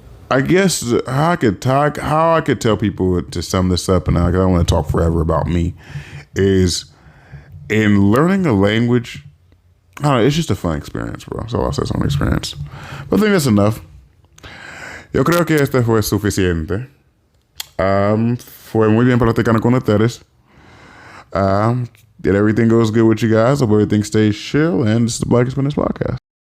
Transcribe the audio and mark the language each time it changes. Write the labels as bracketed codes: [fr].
[en] I guess how I could tell people to sum this up, and I don't want to talk forever about me, is in learning a language, I don't know, it's just a fun experience, bro. So I'll say it's an experience. But I think that's enough. [es] Yo creo que este fue suficiente. Fue muy bien platicar con ustedes. [en] Did everything goes good with you guys? Hope everything stays chill, and this is the Black Spanish Podcast.